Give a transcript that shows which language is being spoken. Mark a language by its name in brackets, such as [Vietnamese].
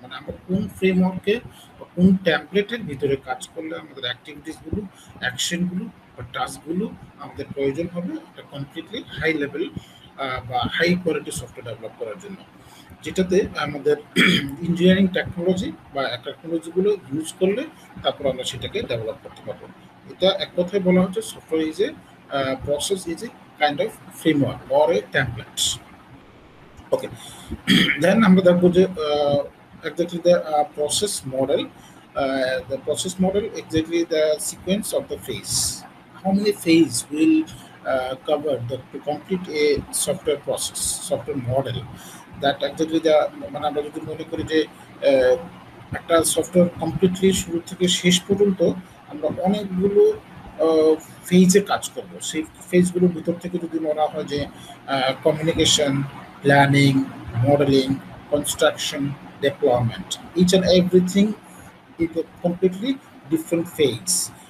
[Bangla] মানে আমরা কোন ফ্রেমওয়ার্কে বা কোন টেমপ্লেটের ভিতরে কাজ করলে আমাদের অ্যাক্টিভিটিসগুলো, অ্যাকশনগুলো বা টাস্কগুলো আমাদের প্রয়োজন হবে একটা কমপ্লিটলি হাই লেভেল বা হাই কোয়ালিটি সফটওয়্যার ডেভেলপ করার জন্য, যেটাতে আমাদের ইঞ্জিনিয়ারিং টেকনোলজি বা টেকনোলজিগুলো ইউজ করলে তারপর আমরা সেটাকে ডেভেলপ করতে পারবো। এটা এক কথায় বলা হচ্ছে [English] Software is a process is a kind of framework or a template. Okay, then [Bangla] আমরা দেখবো যে [English] exactly the process model. The process model exactly the sequence of the phase. How many phase will cover to complete a software process, software model? That exactly the [Bangla] মানে আমরা যদি মনে করি যে একটা সফটওয়্যার কমপ্লিটলি শুরু থেকে শেষ পর্যন্ত আমরা অনেকগুলো ফেজে কাজ করব, সেই ফেজগুলোর ভিতর থেকে যদি বলা হয় যে communication, planning, modelling, construction, deployment, [English] each and everything is a completely different phase.